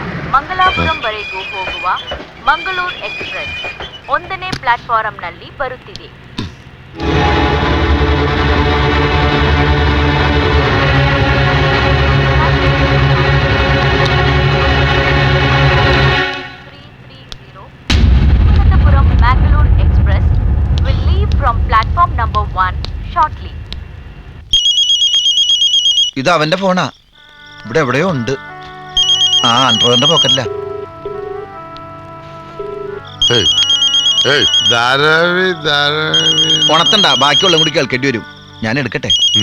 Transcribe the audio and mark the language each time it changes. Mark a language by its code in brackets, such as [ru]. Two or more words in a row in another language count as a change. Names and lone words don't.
[kn] ಮಂಗಲಾಪುರಂವರೆಗೂ ಹೋಗುವ ಮಂಗಳೂರು ಎಕ್ಸ್‌ಪ್ರೆಸ್ 1ನೇ ಪ್ಲಾಟ್‌ಫಾರಂನಲ್ಲಿ ಬರುತ್ತಿದೆ. [en] തിരുവനന്തപുരം മാംഗ്ലൂർ എക്സ്പ്രസ് will leave from platform number 1 shortly. [ml] ഇത് അവന്റെ ഫോണാ. ഇവിടെ എവിടെയോ ഉണ്ട്. ആ അണ്ടർവെയറിന്റെ പോക്കറ്റില്ല. ഉണത്തണ്ട, ബാക്കിയുള്ള കൂടി കേൾക്കേണ്ടി വരും. ഞാൻ എടുക്കട്ടെ.